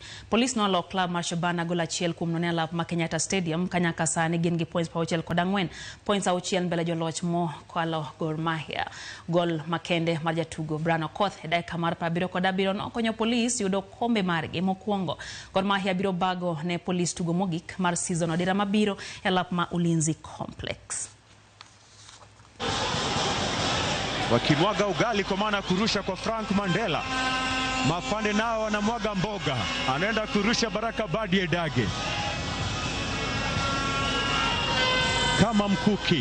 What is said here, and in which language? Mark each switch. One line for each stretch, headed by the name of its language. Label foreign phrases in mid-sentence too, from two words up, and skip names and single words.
Luo (Kenya and Tanzania): Police nolo club mar Shabana gol achiel kuom nono e alap ma Kenyatta Stadium kanyaka sani gin gi points pauchiel kod ang'wen, points auchiel mbele joloch mo kwalo Gor Mahia. Gol makende mar jatugo Brian Okoth e dakika mar 77 nokonyo Police yudo kombe margi mokwongo. Gor Mahia biro bago ne Police tugo mogik mar season odira mabiro e alap ma Ulinzi Complex.
Swahili: Wakimwaga ugali kwa maana kurusha kwa Frank Mandela. Mafande nao wanamwaga mboga. Anaenda kurusha Baraka Badi Edage. Kama mkuki.